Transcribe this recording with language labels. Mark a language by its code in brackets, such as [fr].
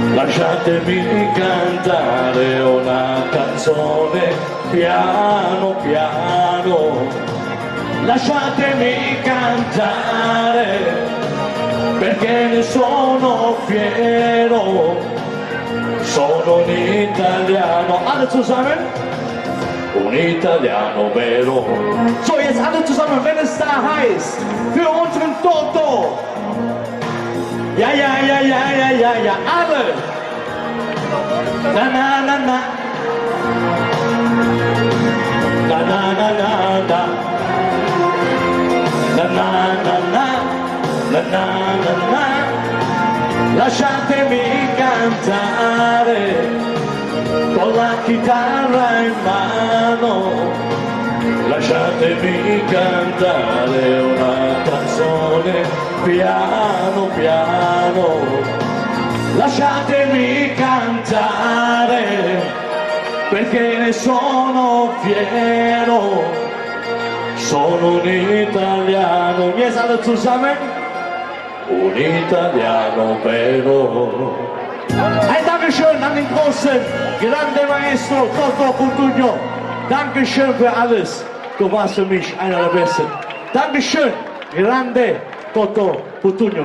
[it] Lasciatemi cantare una canzone piano piano, lasciatemi cantare perché ne sono fiero, sono un italiano. [de] Alle zusammen? [it] Un italiano vero. [de] So, jetzt alle zusammen, wenn es da heißt, für unseren Toto. Ja, ja, ja, ja, ja, ja, ja, alle. Na, na, na, na. Na, na, na, na, na. Na, na, na, na. Na, na, na, na. [it] Lasciatemi cantare con la chitarra in mano, lasciatemi cantare una canzone piano piano, lasciatemi cantare perché ne sono fiero, sono un italiano. [de] Jetzt alle zusammen, [it] un italiano vero. [de] Ein Dankeschön an den großen, grande Maestro Toto Cutugno. Dankeschön für alles. Du warst für mich einer der Besten. Dankeschön, grande Toto Cutugno.